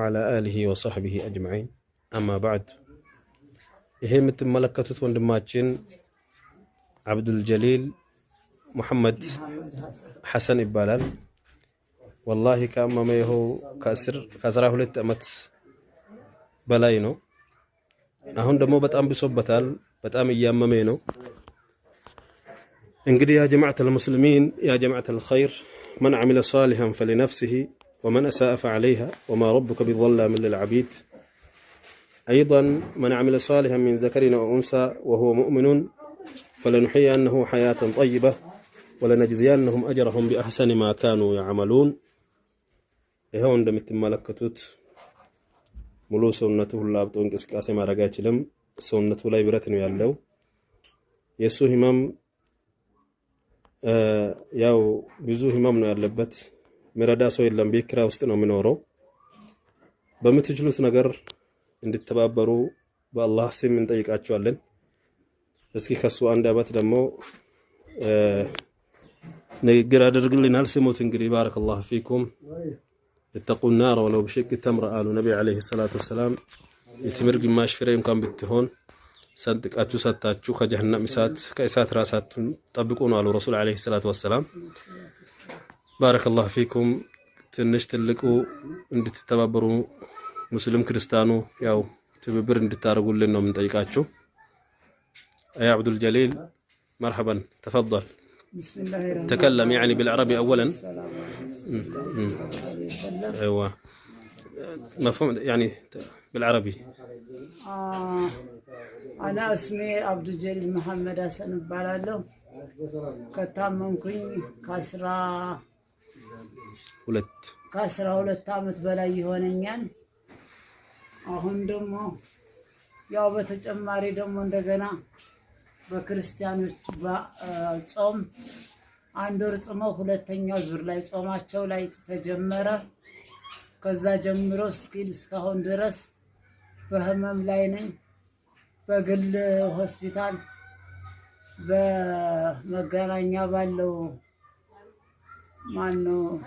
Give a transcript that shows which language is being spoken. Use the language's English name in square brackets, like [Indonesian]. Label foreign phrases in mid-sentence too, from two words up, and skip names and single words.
[Arabic] وعلى آله وصحبه أجمعين أما بعد [Amharic] ይሄ የምትመለከቱት ወንድማችን አብዱል ጀሊል ሙሐመድ ሐሰን ይባላል والله ካመመው ከ12 አመት በላይ ነው አሁን ደግሞ በጣም ብሶበታል በጣም እያመመ ነው [Arabic] እንግዲህ يا جماعة المسلمين يا جماعة الخير من عمل صالحا فلنفسه ومن أساء فعليها وما ربك بظلام للعبيد أيضا من عمل صالحا من ذكر أو أنثى وهو مؤمن فلنحيينه حياة طيبة ولنجزينهم أجرهم بأحسن ما كانوا يعملون [Amharic] ይሄው እንደምትመለከቱት ሙሉ ሰውነቱ ሁሉ አብጦ እንቅስቃሴ ማድረግ አይችልም ሰውነቱ ላይ ብረት ነው ያለው የሱ ህመም ያው ብዙ ህመም ነው ያለበት መረዳ ሰው የለም በክራ ውስጥ ነው የሚኖረው በምትችሉት ነገር እንድትተባበሩ በአላህ ስም እንጠይቃችኋለን እስኪ ከሱ አንድ አባት ደግሞ ንግግር አድርግልናል ስሙት እንግዲህ [Arabic] بارك الله فيكم اتقوا النار ولو بشق التمر قالوا النبي عليه الصلاة والسلام يتمر [Amharic] ግማሽ ፍሬ እንኳን ብትሆን ሰንጥቃችሁ ሰጣችሁ ከጀሃነም ከእሳት ራሳችሁን ጠብቁ ነው አሉ ረሱል [Arabic] عليه الصلاة والسلام بارك الله فيكم [Amharic] ትንሽ ትልቁ እንድትተባበሩ ሙስሊም ክርስቲያኑ ያው ትብብር እንድታረጉልን ነው የምንጠይቃችሁ [Arabic] يا عبد الجليل مرحبا تفضل بسم الله الرحمن الرحيم تكلم يعني بالعربي اولا ايوه مفهوم يعني بالعربي انا اسمي عبد الجليل محمد حسن بالالو [Amharic] ከታመምኩኝ ከ12 አመት በላይ ይሆነኛል አሁን ደግሞ ያው በተጨማሪ ደግሞ እንደገና በክርስቲያኖች ጾም አንድ ወር ጾመው ሁለተኛው ዙር ላይ ጾማቸው ላይ ተጀመረ ከዛ ጀምሮ እስካሁን ድረስ በህመም ላይ ነኝ በግል ሆስፒታል በመገናኛ ባለው ማነው